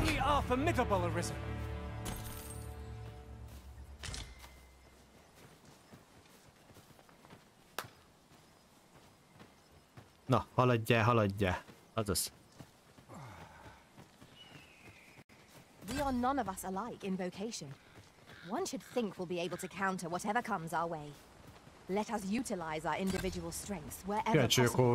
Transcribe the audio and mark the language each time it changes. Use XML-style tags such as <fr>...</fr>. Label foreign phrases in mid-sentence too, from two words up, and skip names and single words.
<en>Truly are formidable, Arisen.</en> <hu>Na, haladjál, haladjál. Azaz.</hu> <en>We are none of us alike in vocation. One should think we'll be able to counter whatever comes our way. Let us utilize our individual strengths wherever</en> <hu>Kíváncsi vagyok,</hu> <en>possible.</en>